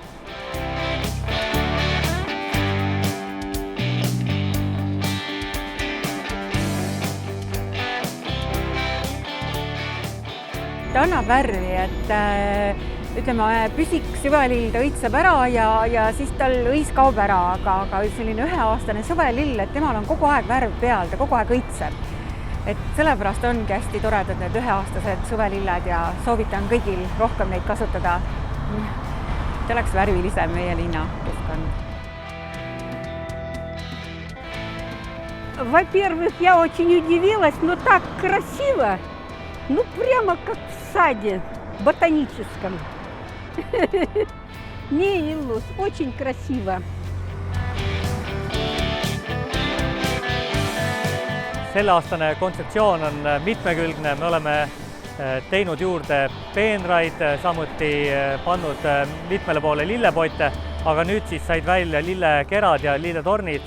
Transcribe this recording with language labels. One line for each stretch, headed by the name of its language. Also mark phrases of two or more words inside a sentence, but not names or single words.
Estonian: Ta annab värvi, et ütleme, püsik suvelill ta õitseb ära ja siis tal õis kaob ära, aga selline üheaastane suvelill, et temal on kogu aeg värv peal, ta kogu aeg õitseb. Et sellepärast ongi hästi toredad need üheaastased suvelilled ja soovitan kõigil rohkem neid kasutada. Et oleks värvilisem meie linna keskkond.
Russian: Во-первых, я очень удивилась, но так красиво. Ну, прямо как в саде ботаническом. Не Иллус, очень красиво.
Estonian: Selleaastane kontseptsioon on mitmekülgne, me oleme teinud juurde peenraid, samuti pannud mitmele poole lillepotte, aga nüüd siis said välja lillekerad ja lilletornid.